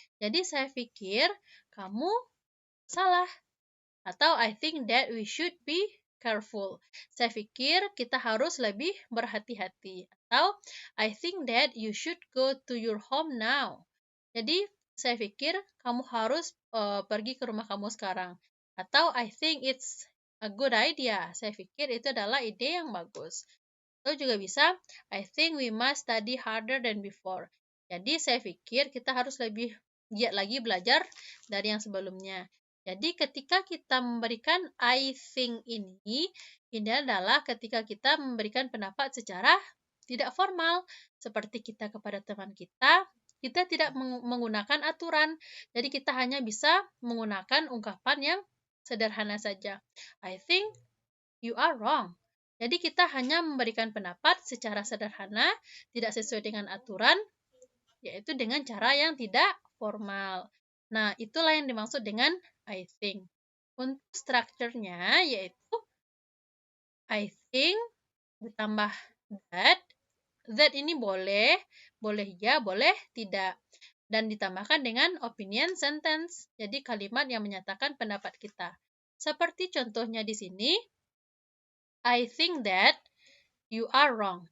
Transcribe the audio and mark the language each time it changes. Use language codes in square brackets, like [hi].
[id] Jadi, saya pikir kamu salah. [en] Atau I think that we should be careful. [id] Saya pikir kita harus lebih berhati-hati. [en] Atau I think that you should go to your home now. [id] Jadi saya pikir kamu harus pergi ke rumah kamu sekarang. Atau [en] I think it's a good idea. [id] Saya pikir itu adalah ide yang bagus. [en] Atau juga bisa, I think we must study harder than before. [id] Jadi saya pikir kita harus lebih giat lagi belajar dari yang sebelumnya. Jadi ketika kita memberikan I think ini adalah ketika kita memberikan pendapat secara tidak formal. Seperti kita kepada teman kita tidak menggunakan aturan. Jadi kita hanya bisa menggunakan ungkapan yang sederhana saja. [en] I think you are wrong. [id] Jadi kita hanya memberikan pendapat secara sederhana, tidak sesuai dengan aturan, yaitu dengan cara yang tidak formal. Nah, itulah yang dimaksud dengan I think. Untuk strukturnya yaitu I think ditambah that. That ini boleh ya, boleh tidak. Dan ditambahkan dengan opinion sentence. Jadi kalimat yang menyatakan pendapat kita. Seperti contohnya di sini, [en] I think that you are wrong.